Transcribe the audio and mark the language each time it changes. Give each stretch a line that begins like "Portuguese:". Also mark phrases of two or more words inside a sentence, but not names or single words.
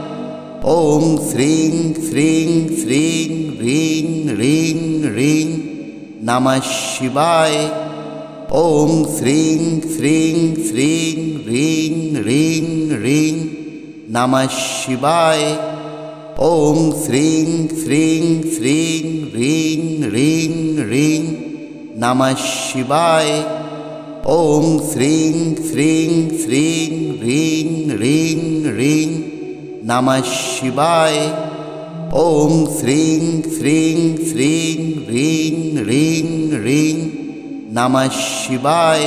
Sanskrit: ওং শ্রীং শ্রীং শ্রীং রিং রিং রিং নমঃ শিবায়। ওং শ্রীং শ্রীং শ্রীং রিং রিং রিং নমঃ শিবায়। ওং শ্রীং শ্রীং শ্রীং রিং রিং রিং নমঃ শিবায়। ॐ श्रीं श्रीं श्रीं ह्रीं ह्रीं ह्रीं नमः शिवाय। ॐ श्रीं श्रीं श्रीं ह्रीं ह्रीं ह्रीं नमः शिवाय।